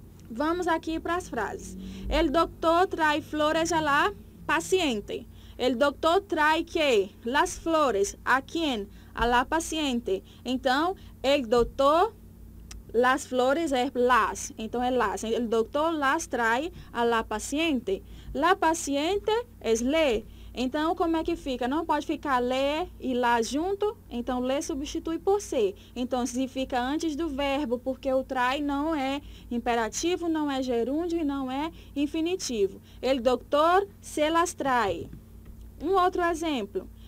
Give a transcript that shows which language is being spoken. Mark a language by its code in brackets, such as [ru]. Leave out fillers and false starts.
[pt] Vamos aqui para as frases. [es] El doctor trae flores a la paciente. El doctor trae ¿qué? Las flores. ¿A quién? A la paciente. Então, el doctor, las flores é las. [pt] Então, é las. [es] El doctor las trae a la paciente. La paciente es le. [pt] Então, como é que fica? Não pode ficar le e lá junto, então le substitui por se. Então, se fica antes do verbo, porque o trai não é imperativo, não é gerúndio e não é infinitivo. [es] El doctor se las trae. [pt] Um outro exemplo.